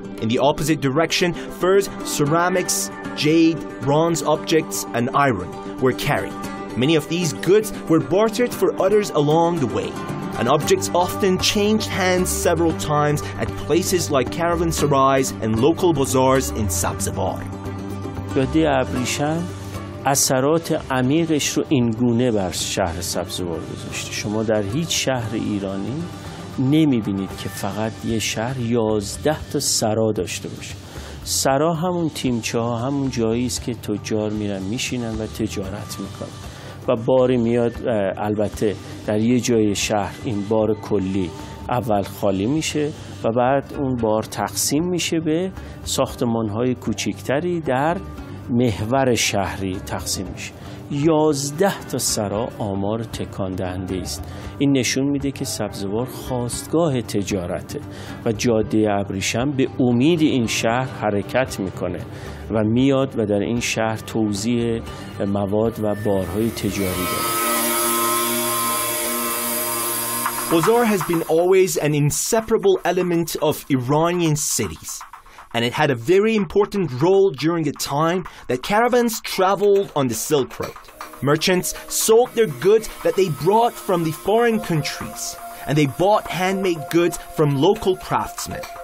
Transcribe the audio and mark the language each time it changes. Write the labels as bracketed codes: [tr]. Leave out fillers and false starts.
[en] In the opposite direction, furs, ceramics, jade, bronze objects, and iron were carried. Many of these goods were bartered for others along the way, and objects often changed hands several times at places like caravansarais and local bazaars in Sabzevar. [fa] جاده ابریشم اثرات عمیقش رو این گونه بر شهر سبزوار گذاشته. شما در هیچ شهر ایرانی نمیبینید که فقط یه شهر 11 تا سرا داشته باشه. سرا همون تیمچه ها، همون جایی است که تجار میرن میشینن و تجارت میکنن و باری میاد. البته در یه جای شهر این بار کلی اول خالی میشه و بعد اون بار تقسیم میشه به ساختمان‌های کوچکتری در محور شهری تقسیم میشه. 11 تا سرا آمار تکان دهنده است. این نشون میده که سبزوار خاستگاه تجارته و جاده ابریشم به امید این شهر حرکت میکنه و میاد و در این شهر توزیع مواد و بارهای تجاری داره. [en] Bazaar has been always an inseparable element of Iranian cities, and it had a very important role during a time that caravans traveled on the Silk Road. Merchants sold their goods that they brought from the foreign countries, and they bought handmade goods from local craftsmen.